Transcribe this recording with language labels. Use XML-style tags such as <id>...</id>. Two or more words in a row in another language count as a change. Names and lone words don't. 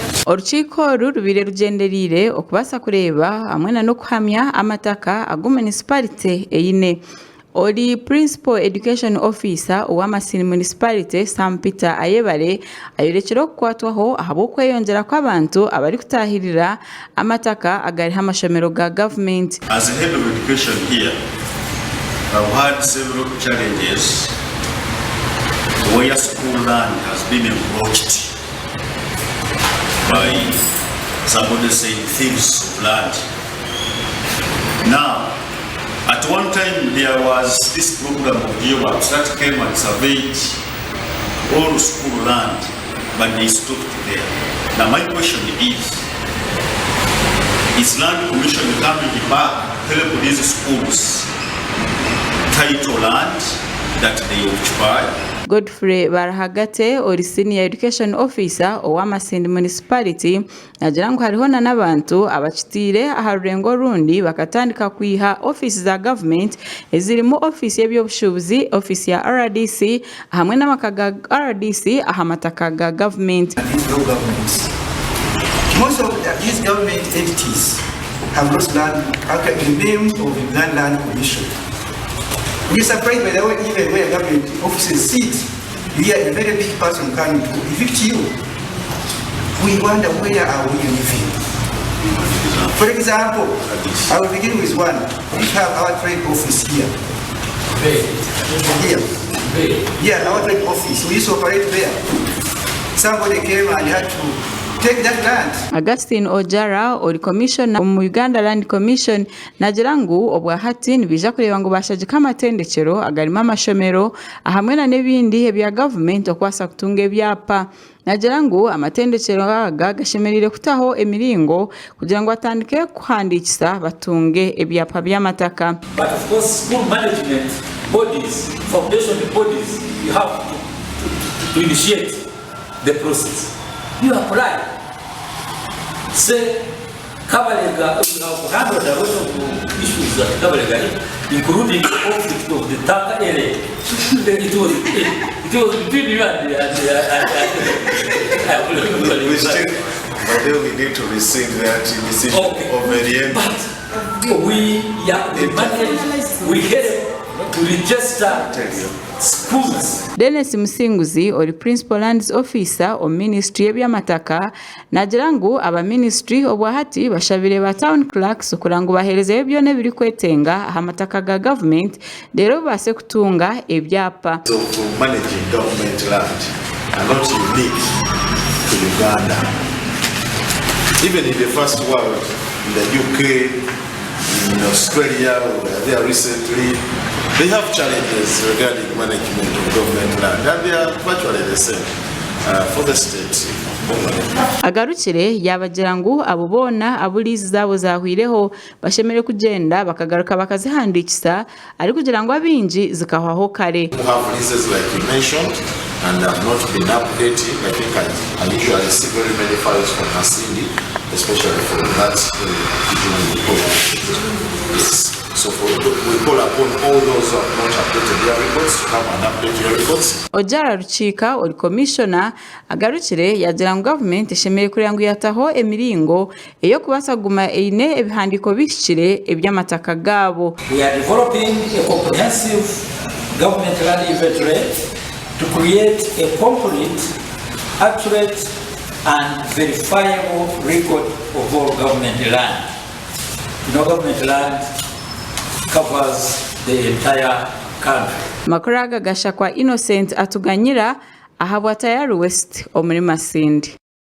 <nyo>Urukiko rubire rugenderire okubasa kureba hamwe no kuhamya amataka agu municipality eyine. Ori</nyo> <en>Principal Education Officer</en> <nyo>wa Masindi Municipality Sam Peter Ayebare ayorekera kukwatwaho ahabo kweyongera kw'abantu abari kutahirira amataka agari hamashomero ga government.</nyo> <en>As a head of education here, I've had several challenges where school land has been encroached by somebody saying thieves of land. Now, at one time there was this program of GeoMaps that came and surveyed all school land, but they stopped there. Now my question is Land Commission coming back to help these schools title land that they occupy?</en> <nyo>Godfrey Barahagate ori</nyo> <en>Senior Education Officer</en> <nyo>wa Masindi Municipality nagira ngo hariho n'abantu abacitire aharurengo rundi bakatandika kwiha office za government ezirimo office y'ebyobushubuzi, office ya RDC hamwe n'amakaga RDC ahamataka ga government.</nyo> <en>Most of these government entities have lost land under the name of the Land Commission. We're surprised by the way even where government offices sit, we are a very big person coming to evict you. We wonder where are we living? For example, I will begin with one. We have our trade office here. Here, our trade office. We used to operate there. Somebody came and had to take that land.</en> <nyo>Augustine Ojara ori commissioner mu Uganda Land Commission nagira ngo obwa hati nibija kureba ngo bashaje kamatendekero agarima amashomero ahamwe na nebindi ebya government okwasa kutunga ebyapa. Nagira ngo amatendekero aga gashemerire kutaho emiringo kugira ngo atandike kuhandikisa batunge ebyapa by'amataka.</nyo> <en>But of course school management bodies, foundation bodies, you have to initiate the process. You apply. Say, Kabalega, we have handled a lot of issues that Kabalega, including the conflict of the Taka area. It was between you and but then we need to receive that decision of the end. But we help to register schools.</en> <nyo>Dennis Musinguzi ori</nyo> <en>Principal Lands Officer</en> <nyo>o Ministry y'Amataka nagira ngo aba ministry obwa hati bashabire ba</nyo> <en>town clerks</en> <nyo>kurango bahereze ebyo ne biri kwetenga amataka ga government rero base kutunga ebyapa.</nyo> <en>So managing government land are not unique to Uganda. Even in the first world, in the UK, in Australia, there recently, they have challenges regarding management of government land, and they are virtually the same for the state.</en> <nyo>Agarukire yabagira ngo abubona abulizi zabo zahwireho bashemere kugenda bakagaruka bakazihandikisa ari kugira ngo abinji zikahwaho kare.</nyo> <en>Have leases like you mentioned and have not been updated. I think I usually see very many files from Masindi, especially for that yes. So we call upon all those who have not updated their records to come and update their records.</en> <nyo>Ojara Ruchika ori commissioner agarukire yagira ngo government ishemeye kugira ngo yataho emiringo eyo kubasa guma eine ebihandiko bishire eby'amataka gabo.</nyo> <en>We are developing a comprehensive government land inventory to create a complete, accurate and verifiable record of all government land. You know, government land covers the entire country.</en> <nyo>Makuraga Gashakwa Innocent atuganyira ahabwa tayari West omuri Masindi.</nyo>